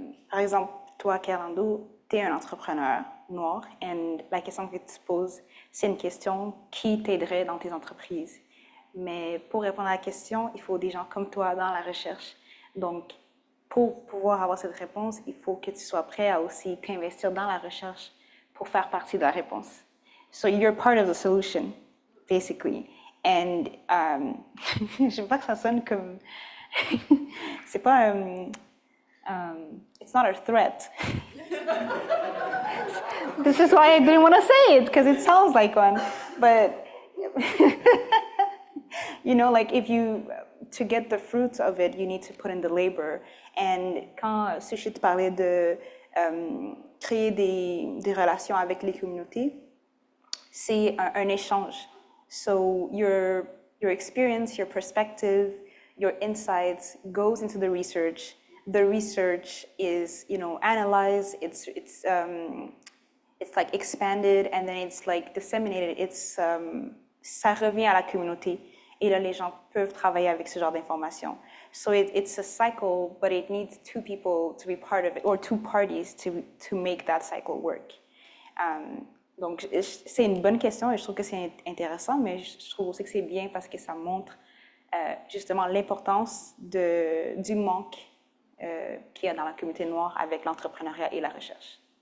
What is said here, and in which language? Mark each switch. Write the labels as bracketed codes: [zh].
[fr] par exemple, toi, Kerando, tu es un entrepreneur noir et la question que tu poses, c'est une question qui t'aiderait dans tes entreprises. Mais pour répondre à la question, il faut des gens comme toi dans la recherche. Donc, pour pouvoir avoir cette réponse, il faut que tu sois prêt à aussi t'investir dans la recherche pour faire partie de la réponse. [en] So you're part of the solution, basically. [fr] And je veux pas que ça sonne comme... c'est pas... [en] it's not a threat. This is why I didn't want to say it, because it sounds like one. But, you know, like if you... To get the fruits of it, you need to put in the labor. [fr] And quand Suchit parlait de créer des relations avec les communautés, c'est un échange. [en] So your experience, your perspective, your insights goes into the research. The research is, you know, analyzed. It's like expanded, and then it's like disseminated. [fr] Ça revient à la communauté. Et là, les gens peuvent travailler avec ce genre d'informations. [en] So it's a cycle, but it needs two people to be part of it, or two parties to make that cycle work. [fr] Donc, c'est une bonne question et je trouve que c'est intéressant, mais je trouve aussi que c'est bien parce que ça montre justement l'importance du manque qu'il y a dans la communauté noire avec l'entrepreneuriat et la recherche.